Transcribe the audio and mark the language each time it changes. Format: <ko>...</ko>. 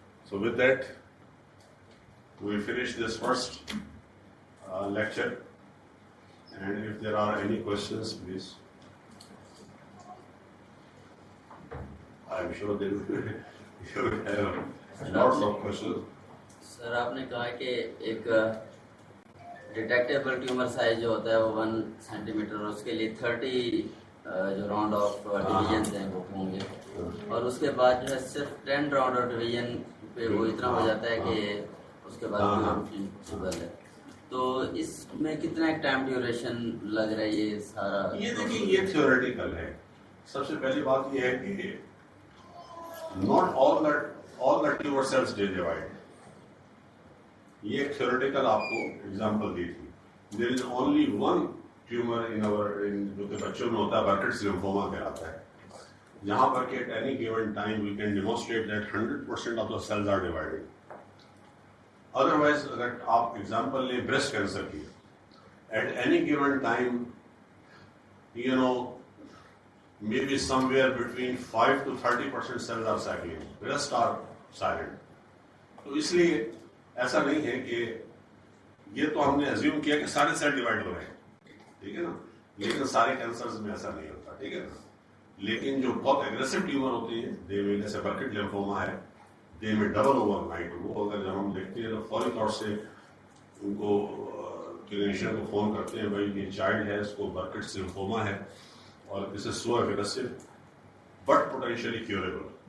<en>So with that, we finish this first lecture. And if there are any questions, please. I'm sure they will have lots of questions.</en> <ur>سر آپ نے کہا کہ ایک detectable tumour size جو ہوتا ہے وہ 1 سینٹی میٹر، اور اس کے لیے 30 جو راؤنڈ آف ڈویژنز ہیں وہ ہوں گے، اور اس کے بعد جو ہے صرف 10 راؤنڈ آف ڈویژن پہ وہ اتنا ہو جاتا ہے کہ اس کے بعد شوگر ہے. تو اس میں کتنا ایک ٹائم ڈیوریشن لگ رہا ہے یہ سارا؟ یہ دیکھیں، یہ تھیوریٹیکل ہے. سب سے پہلی بات یہ ہے کہ</ur> <en>not all the tumor cells they divide.</en> <ur>یہ ایک تھیوریٹیکل آپ کو ایگزامپل دی تھی.</ur> <en>There is only one tumor</en> <ur>جو کہ بچوں میں ہوتا ہے، برکٹس لمفوما کہلاتا ہے، جہاں پر کہ</ur> <en>at any given time we can demonstrate that 100% of the cells are divided. Otherwise</en> <ur>اگر آپ ایگزامپل لیں بریسٹ کینسر کی،</ur> <en>at any given time maybe somewhere between 5 to 30% cells are cycling, rest are silent.</en> <ur>تو اس لیے ایسا نہیں ہے کہ یہ تو ہم نے ایزیوم کیا کہ سارے سیل ڈیوائڈ ہو رہے ہیں، ٹھیک ہے نا، لیکن سارے کینسرز میں ایسا نہیں ہوتا، ٹھیک ہے نا. لیکن جو بہت ایگریسو ٹیومر ہوتی ہیں، دے میں جیسے برکٹ لمفوما ہے،</ur> <en>they may double overnight,</en> <ur>وہ اگر جب ہم دیکھتے ہیں تو فوری طور سے ان کو کلینیشین کو فون کرتے ہیں، بھائی یہ چائلڈ ہے، اس کو برکٹ لمفوما ہے اور</ur> <en>اس is so aggressive but potentially curable.</en>